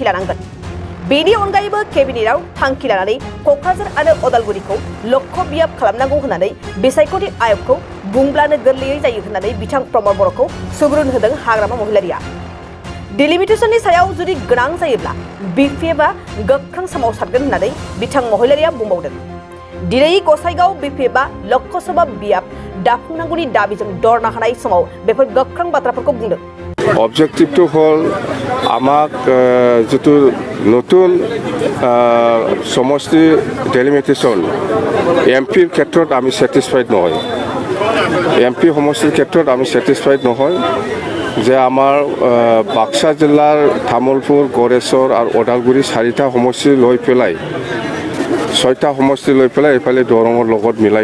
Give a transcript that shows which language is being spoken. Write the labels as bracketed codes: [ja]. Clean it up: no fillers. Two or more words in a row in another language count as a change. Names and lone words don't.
[brx] लानांगोन बेनि अनगायैबो केबिनेटआव थांखि लानानै क'क्राझार आरो अदालगुरिखौ लक्ष्य बियाब खालामनांगौ होननानै बेसायख'थि आयगखौ बुंब्लानो गोरलैयै जायो होननानै बिथां प्रमद बर'खौ सुबुरुन होदों हाग्रामा महिलारिया डिलिमिटेशननि सायाव जुदि गोनां जायोब्ला BPFआ गोख्रों सोमावसारगोन होननानै बिथां महिलारिया बुंबावदों दिनै गसाइगाव BPFआ लक्ष्य सभा बियाब दाफुंनांगौनि दाबिजों दरना होनाय समाव बेफोर गोख्रों बाथ्राफोरखौ बुंदों [as] অবজেক্টিভটো হ'ল আমাক যেটো নতুন সমষ্টি ডেলিমিটেশন এমপিৰ ক্ষেত্ৰত আমি স্যাটিসফাইড নহয় এমপি সমষ্টিৰ ক্ষেত্ৰত আমি স্যাটিসফাইড নহয় যে আমাৰ বাক্সা জিলাৰ তামুলপুৰ গড়েশ্বৰ আৰু ওদালগুৰি চাৰিটা সমষ্টি লৈ পেলাই ছয়টা সমষ্টি লৈ পেলাই এফালে দৰঙৰ লগত মিলাই